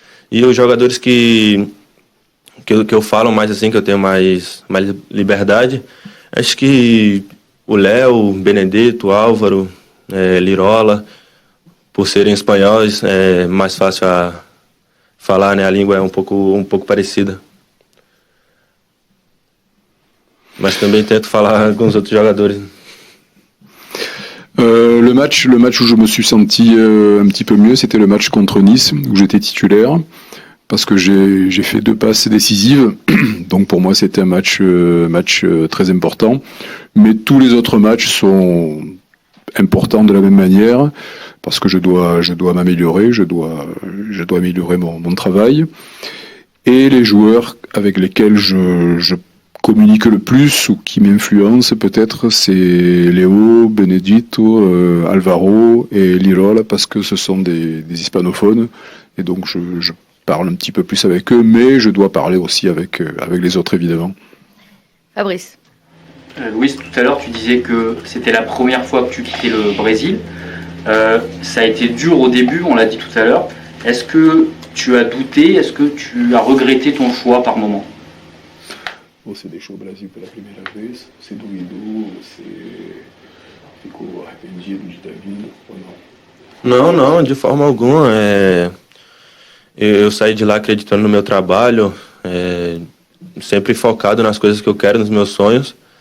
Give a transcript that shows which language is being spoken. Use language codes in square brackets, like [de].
[pt] E os jogadores que eu falo mais assim, que eu tenho mais liberdade, acho que o Léo, o Benedetto, o Álvaro, Lirola, por serem espanhóis, é mais fácil a falar, né? A língua é um pouco parecida. Mas também tento falar com os outros jogadores. [fr] Le match où je me suis senti un petit peu mieux, c'était le match contre Nice, où j'étais titulaire, parce que j'ai fait 2 passes décisives, donc pour moi c'était un match très important. Mais tous les autres matchs sont importants de la même manière, parce que je dois m'améliorer, je dois améliorer mon travail. Et les joueurs avec lesquels je communique le plus ou qui m'influence peut-être, c'est Léo, Benedetto, Alvaro et Lirola, parce que ce sont des hispanophones et donc je parle un petit peu plus avec eux, mais je dois parler aussi avec les autres, évidemment. Fabrice. Louis, tout à l'heure, tu disais que c'était la première fois que tu quittais le Brésil. Ça a été dur au début, on l'a dit tout à l'heure. Est-ce que tu as douté? Est-ce que tu as regretté ton choix par moment? [pt] Você deixou o Brasil pela primeira vez? Você duvidou? Você ficou arrependido de ter vindo ou não? Não, de forma alguma. Eu saí de lá acreditando no meu trabalho, sempre focado nas coisas que eu quero, nos meus sonhos.